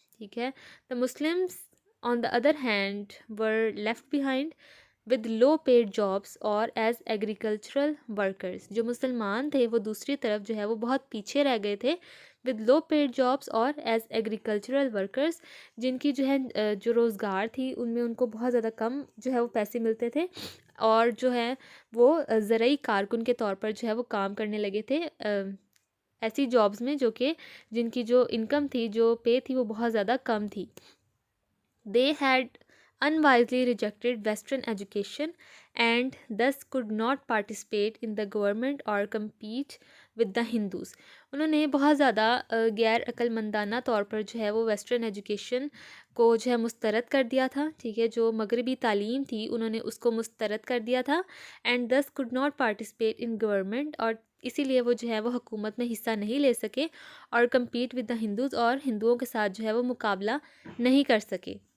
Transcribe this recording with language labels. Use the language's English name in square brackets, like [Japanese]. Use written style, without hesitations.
[Urdu] ٹھیک ہے, [English] the Muslims on the other hand were left behind with low paid jobs or as agricultural workers, [Urdu] جو مسلمان تھے وہ دوسری طرف جو ہے وہ بہت پیچھے رہ گئے تھے [English] with low paid jobs or as agricultural workers, [Urdu] جن کی جو ہے جو روزگار تھی ان میں ان کو بہت زیادہ کم جو ہے وہ پیسے ملتے تھے, اور جو ہے وہ زرعی کارکن کے طور پر جو ہے وہ کام کرنے لگے تھے ایسی جابس میں جو کہ جن کی جو انکم تھی, جو پے تھی, وہ بہت زیادہ کم تھی. [English] They had unwisely rejected Western education and thus could not participate in the government or compete with the Hindus. [Urdu] انہوں نے بہت زیادہ غیر عقل مندانہ طور پر جو ہے وہ ویسٹرن ایجوکیشن کو جو ہے مسترد کر دیا تھا. ٹھیک ہے, جو مغربی تعلیم تھی انہوں نے اس کو مسترد کر دیا تھا, [English] and thus could not participate in government, [Urdu] اور اسی لیے وہ جو ہے وہ حکومت میں حصہ نہیں لے سکے, اور [English] compete with the Hindus, [Urdu] اور ہندوؤں کے ساتھ جو ہے وہ مقابلہ نہیں کر سکے.